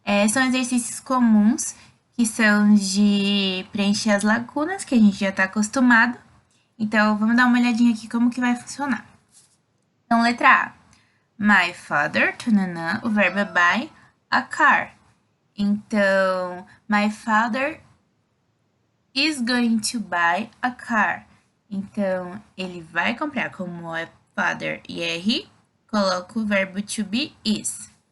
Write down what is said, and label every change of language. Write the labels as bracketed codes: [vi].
[pt] São exercícios comuns, que são de preencher as lacunas, que a gente já está acostumado. Então, vamos dar uma olhadinha aqui como que vai funcionar. Então, letra A. [en] My father, tananã, [pt] o verbo é [en] buy a car. Então, my father is going to buy a car. [pt] Então, ele vai comprar. Como é father e é he, coloco o verbo to be is.